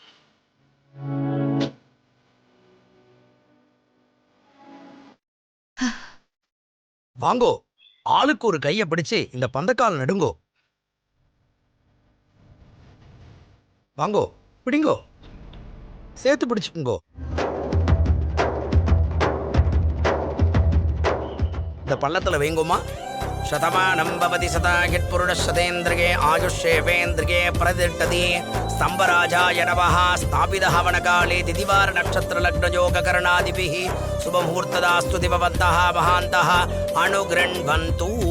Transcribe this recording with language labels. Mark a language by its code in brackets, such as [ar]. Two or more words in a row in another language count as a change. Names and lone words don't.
[ta] வாங்கோ, ஆளுக்கு ஒரு கையை பிடிச்சு இந்த பந்தக்கால் நடுங்கோ. வாங்கோ, பிடிங்கோ, சேர்த்து பிடிச்சுக்குங்கோ. இந்த பள்ளத்துல வைங்கோமா. [sa] शतमानं भवति शतायुः पुरुषः शतेन्द्रिये आयुष्येवेन्द्रिये प्रतिष्ठति स्तम्भराजाय नमः. स्थापितः वनकाले तिथिवार नक्षत्रलग्नयोगकरणादिभिः शुभमुहूर्तदास्तु दिववन्तः महान्तः अनुगृह्णन्तु.